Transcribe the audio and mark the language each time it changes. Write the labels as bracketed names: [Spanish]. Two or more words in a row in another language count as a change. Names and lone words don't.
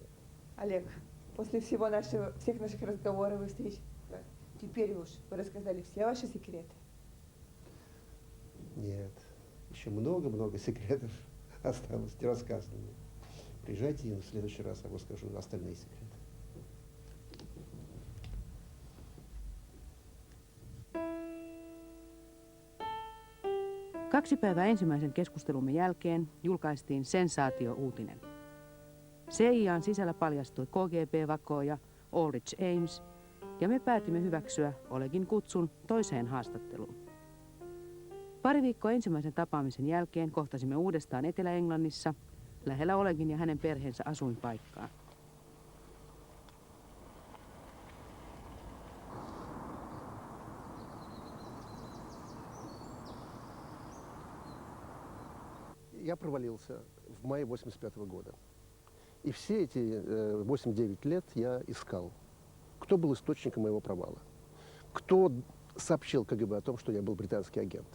[Russian] Олег, после всего всех наших разговоров и встреч, теперь уж вы рассказали все ваши секреты. Нет, еще много-много секретов осталось нерассказанными. Приезжайте, и в следующий раз я вам расскажу остальные секреты. [Finnish] Kaksi päivää ensimmäisen keskustelumme jälkeen julkaistiin sensaatio-uutinen. CIAn sisällä paljastui KGB-vakooja Ulrich Ames, ja me päätimme hyväksyä Olegin kutsun toiseen haastatteluun. Pari viikkoa ensimmäisen tapaamisen jälkeen kohtasimme uudestaan Etelä-Englannissa, lähellä Olegin ja hänen perheensä asuinpaikkaa. [Russian] Я провалился в мае 85 года. И все эти 8-9 лет я искал, кто был источником моего провала, кто сообщил КГБ о том, что я был британский агент.